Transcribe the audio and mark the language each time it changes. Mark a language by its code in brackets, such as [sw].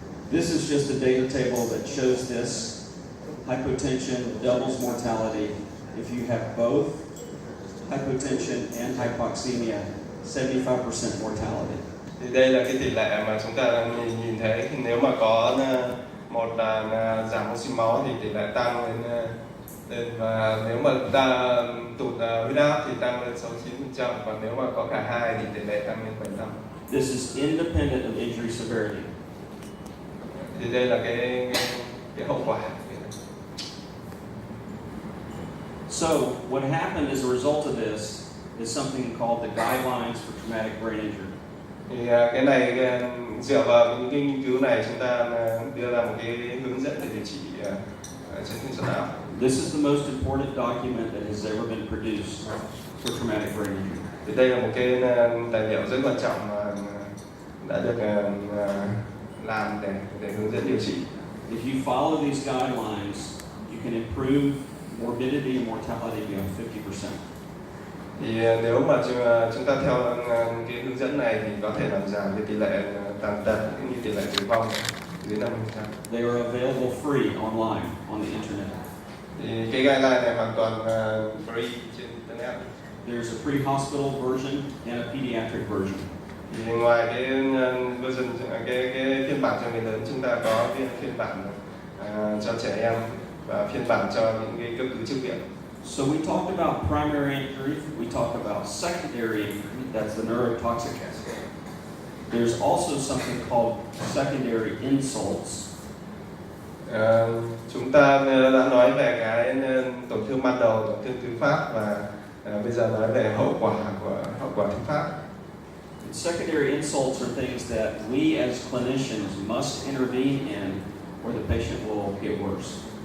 [en] This is just a data table that shows this. Hypotension doubles mortality. If you have both hypotension and hypoxemia, 75% mortality. [vi] Thì đây là cái tỷ lệ mà chúng ta nhìn thấy nếu mà có một là giảm oxy máu thì tỷ lệ tăng lên và nếu mà ta tụt huyết áp thì tăng lên 69%, còn nếu mà có cả hai thì tỷ lệ tăng lên 75%. [en] This is independent of injury severity. [vi] Thì đây là cái hậu quả. [en] So what happened as a result of this is something called the Guidelines for Traumatic Brain Injury. [vi] Thì cái này dựa vào những cái nghiên cứu này chúng ta đưa ra một cái hướng dẫn để điều trị chấn thương sọ não. [en] This is the most important document that has ever been produced for traumatic brain injury. [vi] Thì đây là một cái tài liệu rất quan trọng mà đã được làm để hướng dẫn điều trị. [en] If you follow these guidelines, you can improve morbidity and mortality beyond 50%. [vi] Thì nếu mà chúng ta theo cái hướng dẫn này thì có thể làm giảm cái tỷ lệ tàn tật cũng như tỷ lệ tử vong dưới 50%. [en] They are available free online on the internet. [vi] Thì cái guideline này hoàn toàn free trên internet. [en] There's a pre-hospital version and a pediatric version. [vi] Thì ngoài cái version cái phiên bản cho người lớn, chúng ta có phiên bản cho trẻ em và phiên bản cho những cái cấp cứu trước viện. [en] So we talked about primary injury, we talked about secondary injury, that's the neurotoxic aspect. There's also something called secondary insults. [vi] Chúng ta đã nói về cái tổn thương ban đầu, tổn thương thứ phát, và bây giờ nói về hậu quả thứ phát. [en] Secondary insults are things that we as clinicians must intervene in or the patient will get worse.